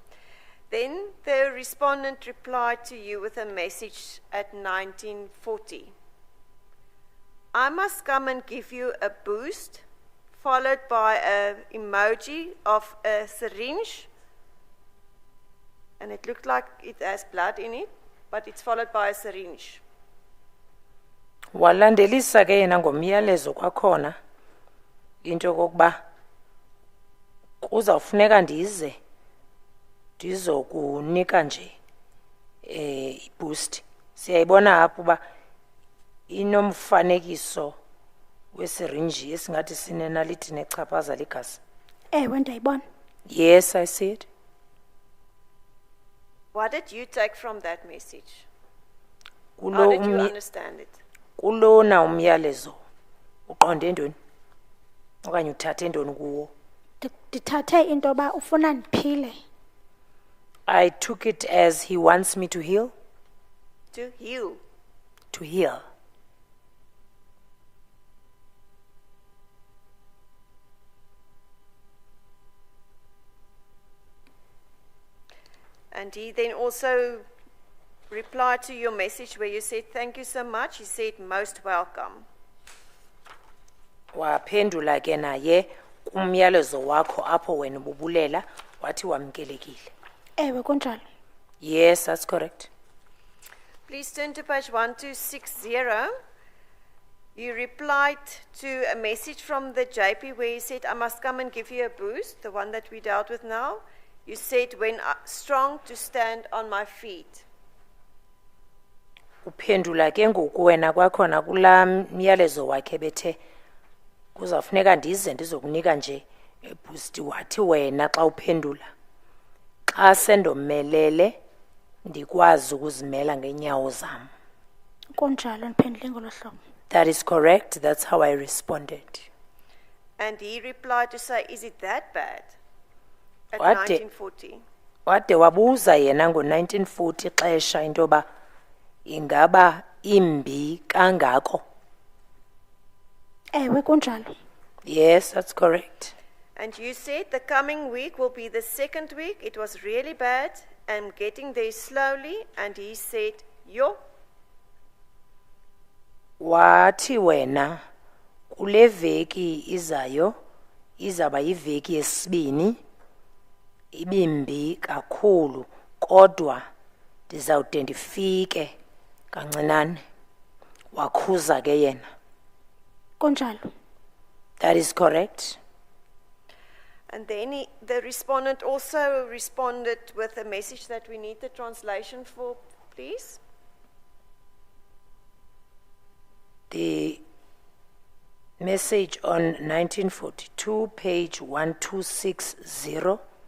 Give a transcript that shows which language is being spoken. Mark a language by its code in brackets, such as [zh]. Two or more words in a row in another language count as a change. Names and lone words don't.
[en] Then the respondent replied to you with a message at 1940. I must come and give you a boost, followed by an emoji of a syringe. And it looked like it has blood in it, but it's followed by a syringe. [xh] Walandelisa ke yena ngomyalezo kwakhona into kokuba kuzawufuneka ndizokunika nje boost. Siyayibona apho ba inomfanekiso wesirinji esingathi sinenalithi nechaphaza ligazi. Ewe, ndiyayibona. [en] Yes, I see it. What did you take from that message? [xh] Kulo [en] How did you [xh] umye- [en] understand it? [xh] kulona umyalezo uqonde ntoni okanye uthathe ntoni kuwo? Ndithathe into ba ufuna ndiphile. [en] I took it as he wants me to heal. To heal. To heal. And he then also replied to your message where you said, thank you so much. He said, most welcome. [xh] Waphendula ke naye kumyalezo wakho apho wena ububulela wathi wamkelekile. Ewe, kunjalo. [en] Yes, that's correct. Please turn to page 1260. You replied to a message from the JP where you said, I must come and give you a boost, the one that we dealt with now. You said, when strong to stand on my feet. [xh] Uphendula ke ngoku wena kwakhona kula myalezo wakhe bethe kuzafuneka ndizokunika nje boost wathi wena xa uphendula xa sendomelele ndikwazi ukuzimela ngenyawo zam. Kunjalo, ndiphendule ngolo hlobo. [en] That is correct. That's how I responded. And he replied to say, is it that bad? At What 1940. [xh] Wade wabuza yena ngo-1940 xesha into yoba ingaba imbi kangako. Ewe, kunjalo. [en] Yes, that's correct. And you said the coming week will be the second week. It was really bad. I'm getting there slowly. And he said, yo. [xh] Wathi wena kule veki izayo izaba yiveki yesibini ibimbi kakhulu kodwa ndizawude ndifike kancinane. Wakhuza ke yena. Kunjalo. [en] That is correct. And then the respondent also responded with a message that we need the translation for, please. The message on 1942, page 1260.